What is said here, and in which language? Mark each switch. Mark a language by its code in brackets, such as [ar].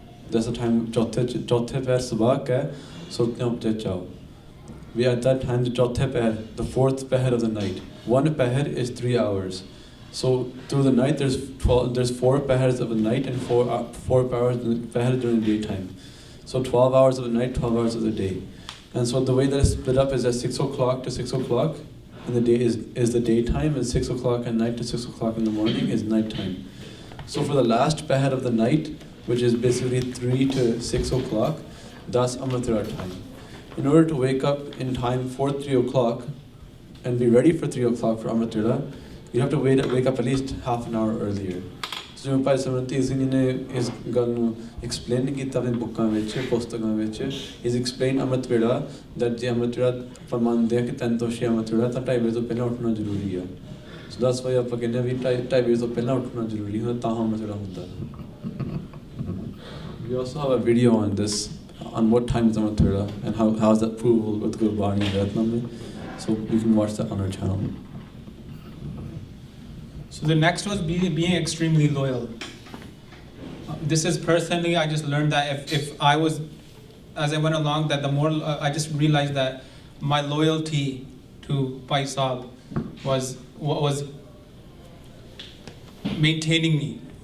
[en] That's the time [pa] ਚੌਥੇ ਪੈਰ ਸਬਾਕ ਹੈ, ਸੁੱਤਿਆਂ ਉੱਤੇ ਚਾਓ. [en] We at that time the [pa] ਚੌਥੇ ਪੈਰ, [en] the fourth peher of the night. One peher is 3 hours. So through the night there's 4 pehers of the night and 4 pehers during the daytime. So 12 hours of the night, 12 hours of the day. And so the way that it's split up is at 6 o'clock to 6 o'clock in the day is the daytime, and 6 o'clock at night to 6 o'clock in the morning is nighttime. So for the last peher of the night, which is basically 3 to 6 o'clock, that's Amrit Vela time. In order to wake up in time for 3 o'clock and be ready for 3 o'clock for Amrit Vela, you have to wake up at least half an hour earlier. [pa] So Bhai Singh ne is ਗੱਲ ਨੂੰ explain ਕੀਤਾ ਆਪਣੇ ਬੁੱਕਾਂ ਵਿੱਚ, ਪੁਸਤਕਾਂ ਵਿੱਚ. [en] He's explained Amrit Vela that [pa] ਜੇ Amrit Vela ਫਰਮਾਉਂਦੇ ਆ ਕਿ 3 ਤੋਂ 6 Amrit Vela ਤਾਂ 2:30 ਵਜੇ ਤੋਂ ਪਹਿਲਾਂ ਉੱਠਣਾ ਜ਼ਰੂਰੀ ਆ. [en] So that's why [pa] ਆਪਾਂ ਕਹਿੰਦੇ ਆ ਵੀ 2:30 ਵਜੇ ਤੋਂ ਪਹਿਲਾਂ ਉੱਠਣਾ ਜ਼ਰੂਰੀ ਹੁੰਦਾ, ਤਾਂ Amrit Vela ਹੁੰਦਾ. [en] We also have a video on this, on what time is Amrit Vela and how is that provable with Gurbani and Ratnam. So you can watch that on our channel. So the next was being extremely loyal. This is personally, I just learned that if I was, as I went along, that the more, I just realized that my loyalty to Bhai Sahib was what was maintaining me.